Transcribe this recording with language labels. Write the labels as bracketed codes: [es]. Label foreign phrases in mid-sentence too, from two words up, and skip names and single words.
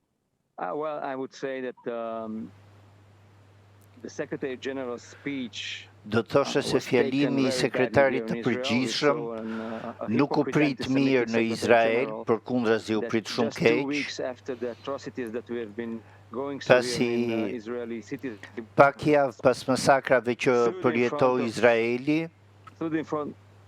[en] Well, I would say that the Secretary General's speech [sq] Do thoshe se fjalimi i sekretarit të përgjithshëm nuk u prit mirë në Izrael, përkundrazi u prit shumë keq, pasi pak javë pas masakrave që përjetoi Izraeli,